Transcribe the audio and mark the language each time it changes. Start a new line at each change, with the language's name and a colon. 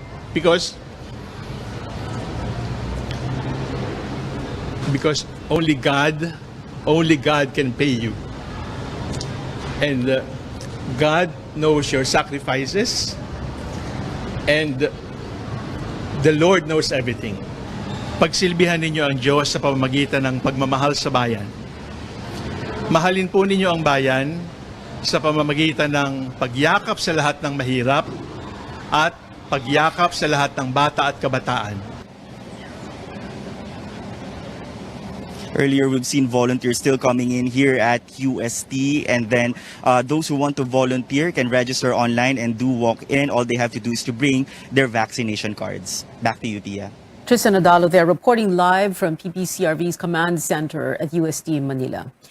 English: Because only God can pay you. And God knows your sacrifices. And the Lord knows everything.
Filipino: Pagsilbihan ninyo ang Diyos sa pamamagitan ng pagmamahal sa bayan. Mahalin po ninyo ang bayan sa pamamagitan ng pagyakap sa lahat ng mahirap at pagyakap sa lahat ng bata at kabataan.
English: Earlier, we've seen volunteers still coming in here at UST, and then those who want to volunteer can register online and do walk-in. All they have to do is to bring their vaccination cards. Back to you, Tia. Tristan Adalo there, reporting live from PPCRV's command center at UST in Manila.